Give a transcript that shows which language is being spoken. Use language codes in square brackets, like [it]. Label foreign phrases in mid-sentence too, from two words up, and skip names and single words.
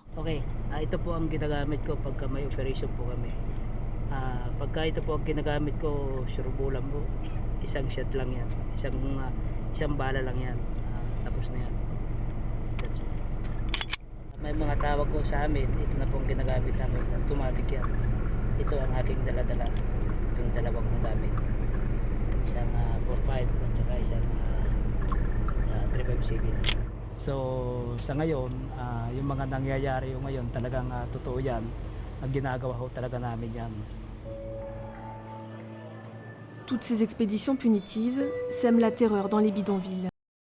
[tl] Okay, ito po ang ginagamit ko pagka may operation po kami. Pagka ito po ang ginagamit ko, surubulan po, isang shot lang yan, isang bala lang yan, tapos na yan. [en] That's all. [tl] May mga tawag ko sa amin, ito na po ang ginagamit namin, automatic yan. Ito ang aking dala-dala, itong dalawang gamit. Isang 4.5 at saka isang 357. So sa ngayon, yung mga nangyayari yung ngayon talagang totoo yan. Ang ginagawa ho talaga namin yan. [fr] Toutes ces expéditions punitives sèment la terreur dans les bidonvilles.